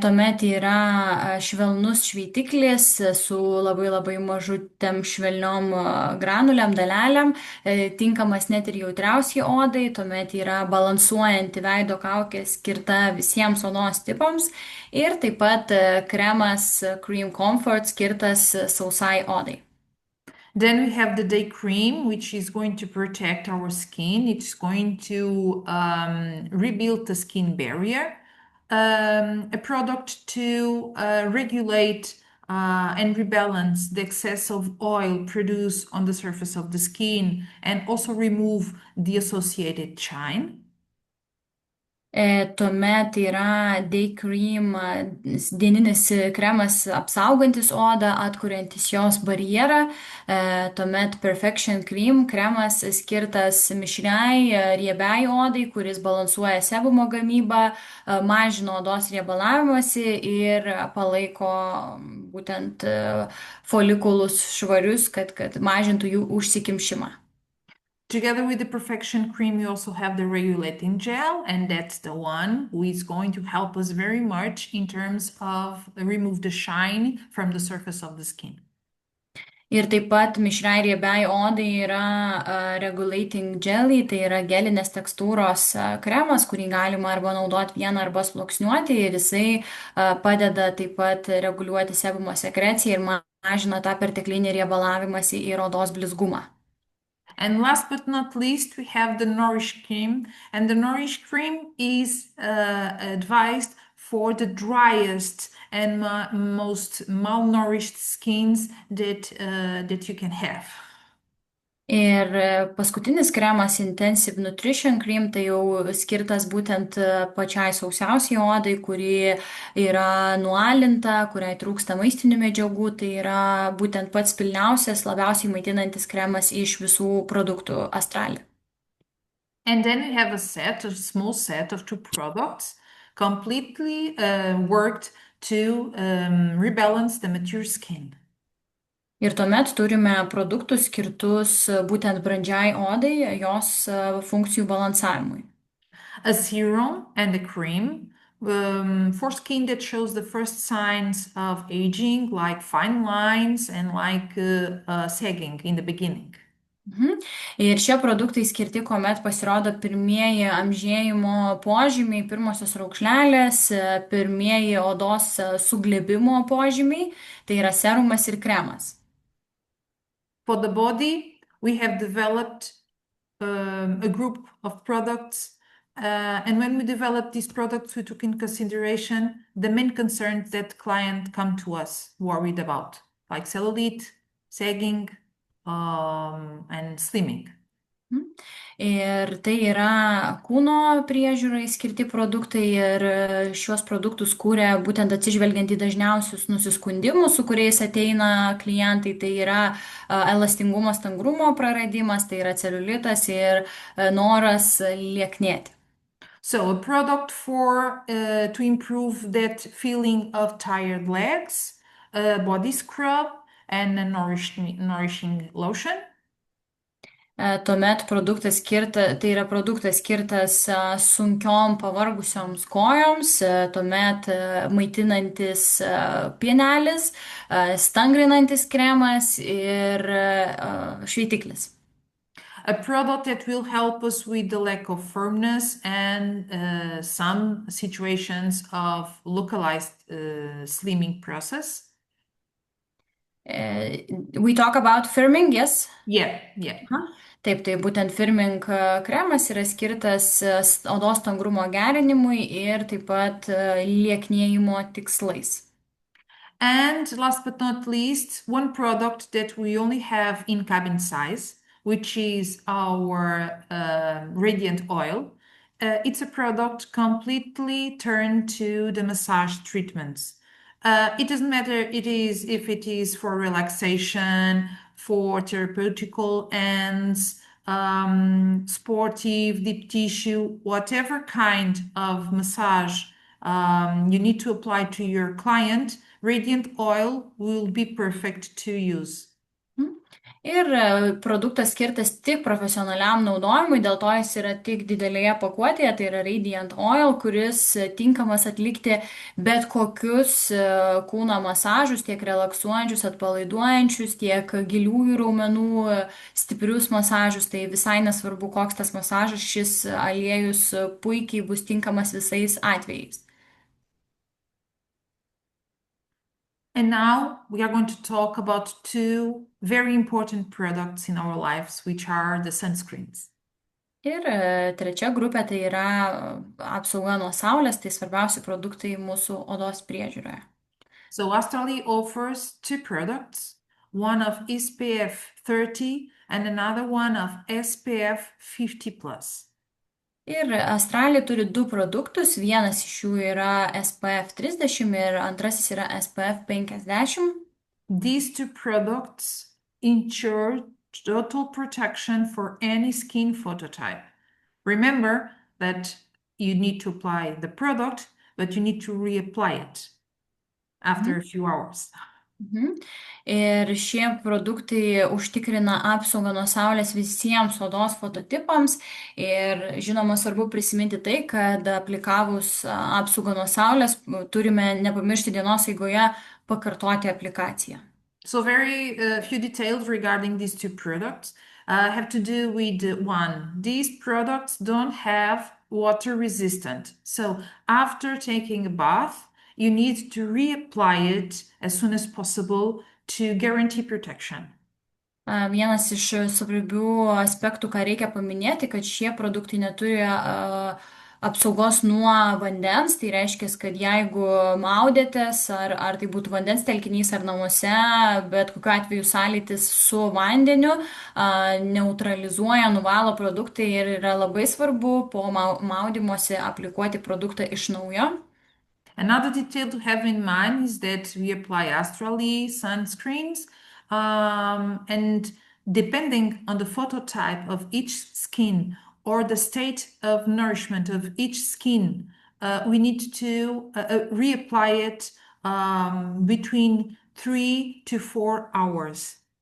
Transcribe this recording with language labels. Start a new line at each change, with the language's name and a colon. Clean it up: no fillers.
Lithuanian: Tuomet yra švelnus šveitiklis su labai labai mažutėm švelniom granuliam, dalelėm, tinkamas net ir jautriausiai odai. Tuomet yra balansuojanti veido kaukė skirta visiems odos tipams ir taip pat kremas Cream Comfort skirtas sausai odai.
English: Then we have the day cream, which is going to protect our skin. It's going to rebuild the skin barrier. A product to regulate and rebalance the excess of oil produced on the surface of the skin and also remove the associated shine.
Lithuanian: Tuomet yra Day Cream dieninis kremas apsaugantis odą, atkuriantis jos barjerą. Tuomet Perfection Cream kremas skirtas mišriai riebiai odai, kuris balansuoja sebumo gamybą, mažina odos riebalavimąsi ir palaiko būtent folikulus švarius, kad mažintų jų užsikimšimą.
English: Together with the Perfection Cream, you also have the regulating gel, and that's the one who is going to help us very much in terms of remove the shine from the surface of the skin.
Lithuanian: Ir taip pat mišriai riebiai odai yra regulating jelly, tai yra gelinės tekstūros kremas, kurį galima arba naudoti vieną arba sluoksniuoti ir jisai padeda taip pat reguliuoti sebumo sekreciją ir mažina tą perteklinį riebalavimąsi ir odos blizgumą.
English: And last but not least, we have the Nourish Cream. And the Nourish Cream is advised for the driest and most malnourished skins that you can have.
Lithuanian: Ir paskutinis kremas Intensive Nutrition Cream tai jau skirtas būtent pačiai sausiausiai odai, kuri yra nualinta, kuriai trūksta maistinių medžiagų. Tai yra būtent pats pilniausias, labiausiai maitinantis kremas iš visų produktų Astrale.
English: And then we have a small set of two products completely worked to rebalance the mature skin.
Lithuanian: Ir tuomet turime produktus skirtus būtent brandžiai odai, jos funkcijų balansavimui.
English: A serum and a cream for skin that shows the first signs of aging, like fine lines and like sagging in the beginning.
Lithuanian: Ir šie produktai skirti, kuomet pasirodo pirmieji amžėjimo požymiai, pirmosios raukšlelės, pirmieji odos suglebimo požymiai, tai yra serumas ir kremas.
English: For the body, we have developed a group of products. And when we developed these products, we took in consideration the main concerns that clients come to us worried about, like cellulite, sagging, and slimming.
Lithuanian: Ir tai yra kūno priežiūrai skirti produktai ir šios produktus kūrė būtent atsižvelgiant į dažniausius nusiskundimus, su kuriais ateina klientai. Tai yra elastingumo, stangrumo praradimas, tai yra celiulitas ir noras lieknėti.
English: So a product for to improve that feeling of tired legs, a body scrub, and a nourishing lotion.
Lithuanian: Tuomet tai yra produktas skirtas sunkiom pavargusioms kojoms, tuomet maitinantis pienelis, stangrinantis kremas ir šveitiklis.
English: A product that will help us with the lack of firmness and some situations of localized slimming process. We talk about firming, yes? Yeah.
Lithuanian: Taip, tai būtent firming kremas yra skirtas odos stangrumo gerinimui ir taip pat lieknėjimo tikslais.
English: And last but not least, one product that we only have in cabin size, which is our radiant oil. It's a product completely turned to the massage treatments. It doesn't matter if it is for relaxation, for therapeutical ends, sportive, deep tissue, whatever kind of massage you need to apply to your client, radiant oil will be perfect to use.
Lithuanian: Ir produktas skirtas tik profesionaliam naudojimui, dėl to jis yra tik didelėje pakuotėje, tai yra Radiant Oil, kuris tinkamas atlikti bet kokius kūno masažus, tiek relaksuojančius, atpalaiduojančius, tiek giliųjų raumenų stiprius masažus. Tai visai nesvarbu, koks tas masažas, šis aliejus puikiai bus tinkamas visais atvejais.
English: And now we are going to talk about two very important products in our lives, which are the sunscreens.
Lithuanian: Ir trečia grupė tai yra apsauga nuo saulės, tai svarbiausi produktai mūsų odos priežiūroje.
English: So Astrali offers two products, one of SPF 30 and another one of SPF 50 plus.
Lithuanian: Ir Australija turi du produktus, vienas iš jų yra SPF 30 ir antrasis yra SPF 50.
English: These two products ensure total protection for any skin phototype. Remember that you need to apply the product, but you need to reapply it after a few hours. Mhm.
Lithuanian: Ir šie produktai užtikrina apsaugą nuo saulės visiems odos fototipams. Ir žinoma, svarbu prisiminti tai, kad aplikavus apsaugą nuo saulės turime nepamiršti dienos eigoje pakartoti aplikaciją.
English: So very few details regarding these two products have to do with one. These products don't have water resistant. So after taking a bath, you need to reapply it as soon as possible to guarantee protection.
Lithuanian: Vienas iš svarbių aspektų, ką reikia paminėti, kad šie produktai neturi apsaugos nuo vandens. Tai reiškia, kad jeigu maudėtės, ar tai būtų vandens telkinys ar namuose, bet kokiu atveju sąlytis su vandeniu neutralizuoja, nuvalo produktai ir yra labai svarbu po maudymosi aplikuoti produktą iš naujo.
English: Another detail to have in mind is that we apply Astrali sunscreens, and depending on the phototype of each skin or the state of nourishment of each skin, we need to reapply it between 3 to 4 hours.